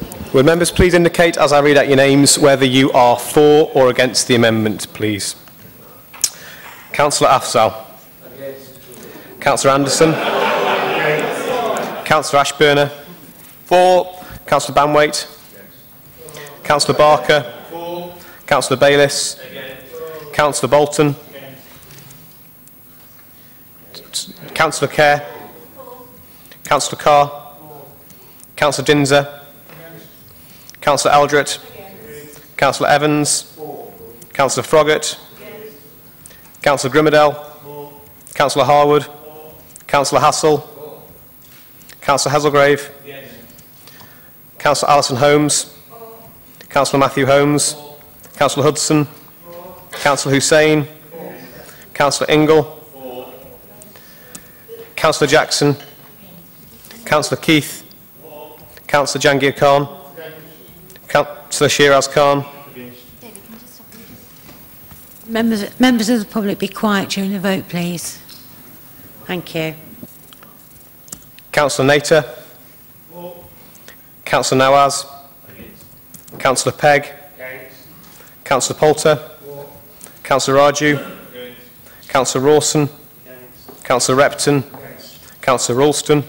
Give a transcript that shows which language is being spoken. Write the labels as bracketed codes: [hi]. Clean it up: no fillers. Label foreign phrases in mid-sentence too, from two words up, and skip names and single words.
[en] Would members please indicate, as I read out your names, whether you are for or against the amendment, please? Councillor Afzal. Councillor Anderson. Councillor Ashburner. For. Councillor Banwaite. Councillor Barker. For. Councillor Bayliss. Councillor Bolton. Councillor Kerr. Councillor Carr. Councillor Dinser. Councillor Eldred. Councillor Evans. Councillor Froggatt. Councillor Grimmadell. Councillor Harwood. Councillor Hassel. Councillor Hazelgrave. Councillor Alison Holmes. Councillor Matthew Holmes. Councillor Hudson. Councillor Hussain. Councillor Ingle. Councillor Jackson. Councillor Keith. Councillor Jangir Khan. Councillor Shiraz Khan. Members of the public, be quiet during the vote, please. Thank you. Councillor Nater. Councillor Nawaz. Councillor Pegg. Councillor Poulter. Councillor Raju. Councillor Rawson. Councillor Repton. Councillor Ralston.